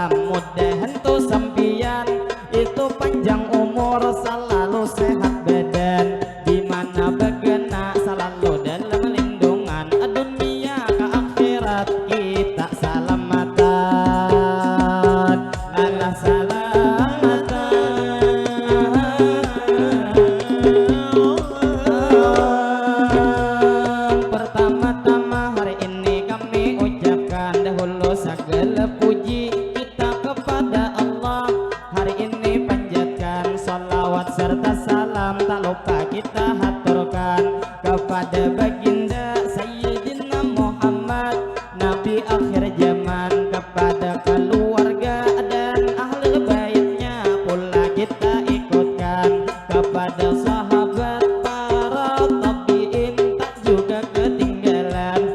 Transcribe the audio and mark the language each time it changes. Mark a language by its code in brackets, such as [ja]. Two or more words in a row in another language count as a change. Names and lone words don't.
[id] mudahan tuh sampian itu panjang umur selalu sehat badan dimana begena selalu dalam lindungan dunia ke akhirat kita salamatan ala salamatan. Pertama-tama hari ini kami ucapkan dahulu segala puji kita kepada Allah. Hari ini panjatkan salawat serta salam tak lupa kita haturkan kepada baginda Sayyidina Muhammad Nabi akhir zaman, kepada keluarga dan ahli baitnya pula kita ikutkan, kepada sahabat para tabiin tak juga ketinggalan.